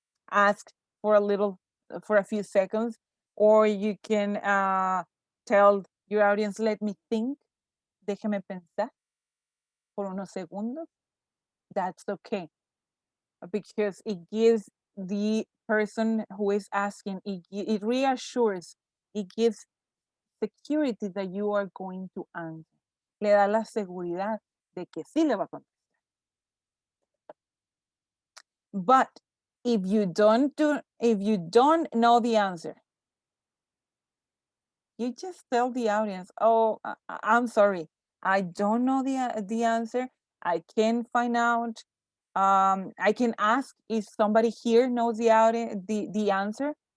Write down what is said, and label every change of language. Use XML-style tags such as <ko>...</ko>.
<en>ask for a few seconds, or you can tell your audience, let me think,</en> <es>déjeme pensar por unos segundos.</es> <en>That's okay, because it gives the person who is asking, it reassures, it gives security that you are going to answer.</en> <es>Le da la seguridad de que sí le va a contestar.</es> <en>But if you don't know the answer, you just tell the audience, oh, I'm sorry, I don't know the answer. I can find out. I can ask if somebody here knows the answer.</en>